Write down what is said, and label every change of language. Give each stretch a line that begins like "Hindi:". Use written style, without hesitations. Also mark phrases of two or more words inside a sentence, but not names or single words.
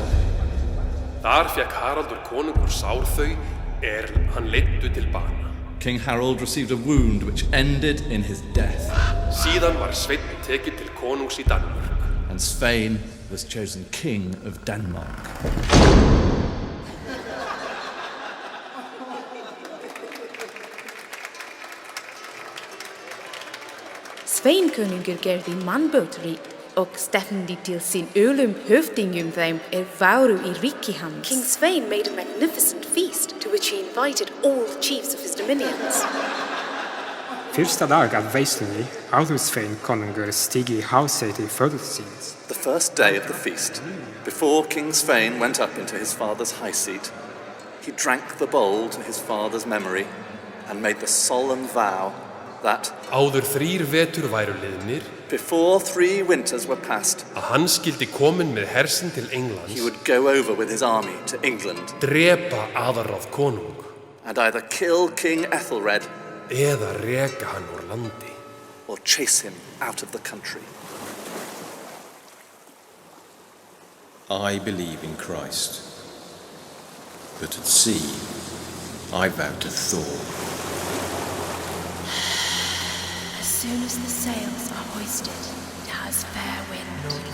Icelandic: Þar fékk Haraldur konungur sár þau hann leiddu til bana.
English: King Harold received a wound which ended in his death.
Icelandic: Síðan var Sveinn tekinn til konungs í Danmörk.
English: And Svein was chosen king of Denmark.
Icelandic: Svein konungur gerði mannbótri og stefndi til sin höfdingum þeim váru í ríki hans.
English: King Svein made a magnificent feast to which he invited all the chiefs of his dominions.
Icelandic: Fyrsta dag av veislunni áður Svein konungur stigi í hásæti föður síns.
English: The first day of the feast, before King Svein went up into his father's high seat, he drank the bowl to his father's memory and made the solemn vow that
Icelandic: áður 3 vetur væru liðnir,
English: before 3 winters were past,
Icelandic: að hann skildi kominn með hersinn til Englands,
English: he would go over with his army to England,
Icelandic: drepa aðalráð konung,
English: and either kill King Ethelred,
Icelandic: eða reka hann úr landi,
English: or chase him out of the country. I believe in Christ, but at sea I vow to Thor. As soon as the sails are hoisted, it has fair wind.